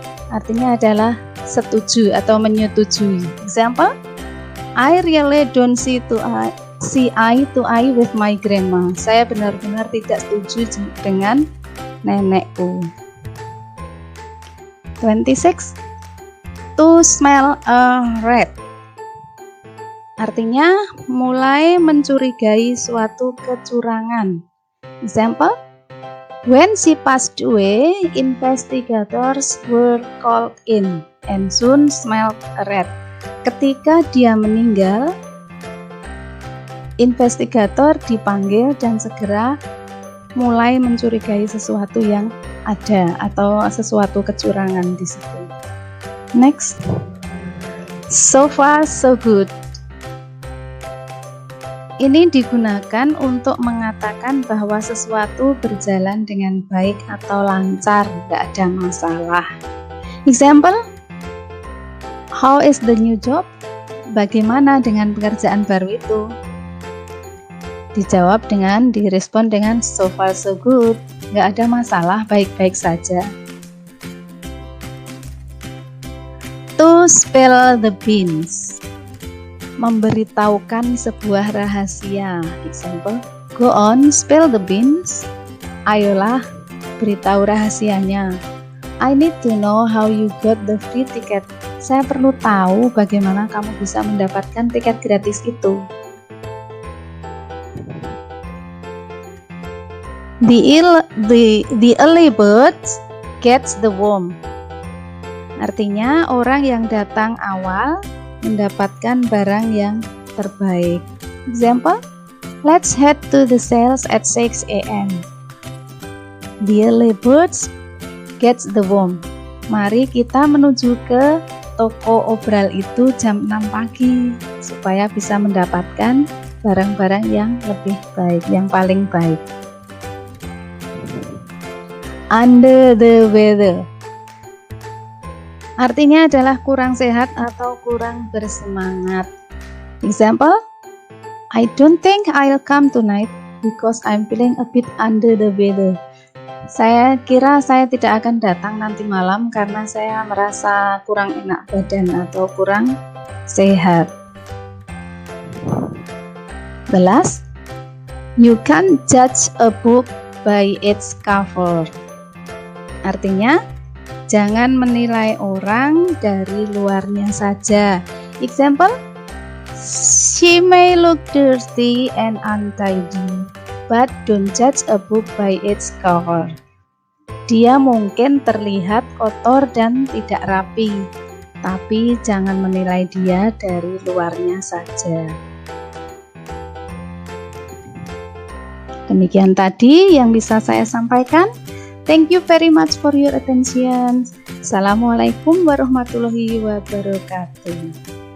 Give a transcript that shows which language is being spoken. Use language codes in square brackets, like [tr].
[id] Artinya adalah setuju atau menyetujui. [en] Example, I really don't see eye to eye with my grandma. [id] Saya benar-benar tidak setuju dengan nenekku. [en] 26. To smell a rat. [id] Artinya mulai mencurigai suatu kecurangan. [en] Example, when she passed away, investigators were called in and soon smelled a rat. [id] Ketika dia meninggal, investigator dipanggil dan segera mulai mencurigai sesuatu yang ada atau sesuatu kecurangan di situ. [en] Next, so far so good. [id] Ini digunakan untuk mengatakan bahwa sesuatu berjalan dengan baik atau lancar, tidak ada masalah. [en] Example, how is the new job? [id] Bagaimana dengan pekerjaan baru itu? Dijawab dengan, direspon dengan [en] so far so good, [id] nggak ada masalah, baik-baik saja. [en] To spill the beans. [id] Memberitahukan sebuah rahasia. [en] Example, go on, spill the beans. [id] Ayolah, beritahu rahasianya. [en] I need to know how you got the free ticket. [id] Saya perlu tahu bagaimana kamu bisa mendapatkan tiket gratis itu. [en] The early bird gets the worm. [id] Artinya orang yang datang awal mendapatkan barang yang terbaik. [en] Example, let's head to the sales at 6 a.m. The early birds gets the worm. [id] Mari kita menuju ke toko obral itu jam 6 pagi supaya bisa mendapatkan barang-barang yang lebih baik, yang paling baik. [en] Under the weather. [id] Artinya adalah kurang sehat atau kurang bersemangat. [en] Example, I don't think I'll come tonight because I'm feeling a bit under the weather. [id] Saya kira saya tidak akan datang nanti malam karena saya merasa kurang enak badan atau kurang sehat. [en] The last, you can't judge a book by its cover. Artinya, [id] Jangan menilai orang dari luarnya saja. [en] Example, she may look dirty and untidy, but don't judge a book by its cover. [id] Dia mungkin terlihat kotor dan tidak rapi, tapi jangan menilai dia dari luarnya saja. Demikian tadi yang bisa saya sampaikan. [en] Thank you very much for your attention. [ar] Assalamualaikum warahmatullahi wabarakatuh.